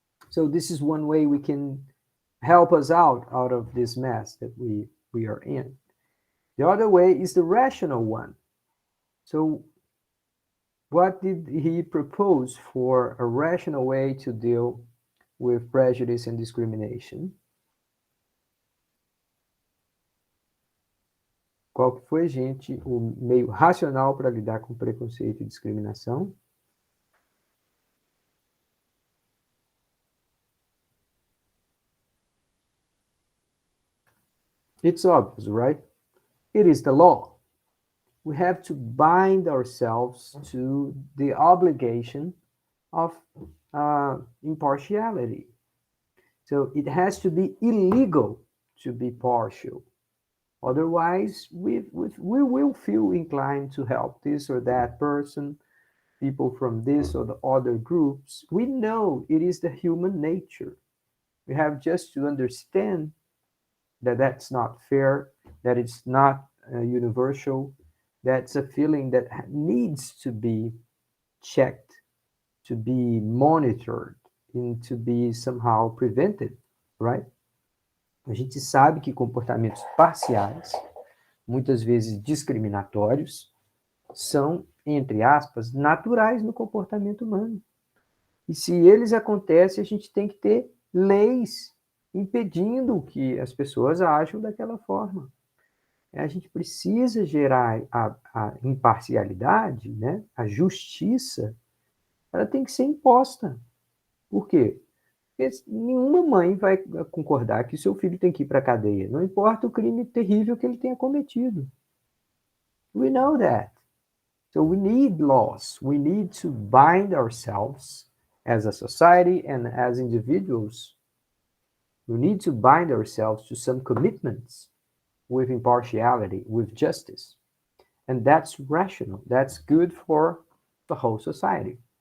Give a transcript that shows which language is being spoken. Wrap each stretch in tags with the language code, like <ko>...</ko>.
<en>So this is one way we can help us out of this mess that we are in. The other way is the rational one. So what did he propose for a rational way to deal with prejudice and discrimination?</en> <pt>Qual que foi, gente, o meio racional para lidar com preconceito e discriminação?</pt> <en>It's obvious, right? It is the law. We have to bind ourselves to the obligation of impartiality. So it has to be illegal to be partial. Otherwise, we will feel inclined to help this or that person, people from this or the other groups. We know it is the human nature. We have just to understand that that's not fair, that it's not universal. That's a feeling that needs to be checked, to be monitored, and to be somehow prevented, right?</en> <pt>A gente sabe que comportamentos parciais, muitas vezes discriminatórios, são, entre aspas, naturais no comportamento humano. E se eles acontecem, a gente tem que ter leis impedindo que as pessoas ajam daquela forma. A gente precisa gerar a imparcialidade, né? A justiça, ela tem que ser imposta. Por quê? Porque nenhuma mãe vai concordar que o seu filho tem que ir para a cadeia, não importa o crime terrível que ele tenha cometido.</pt> <en>We know that. So we need laws. We need to bind ourselves as a society and as individuals. We need to bind ourselves to some commitments with impartiality, with justice. And that's rational. That's good for the whole society.</en>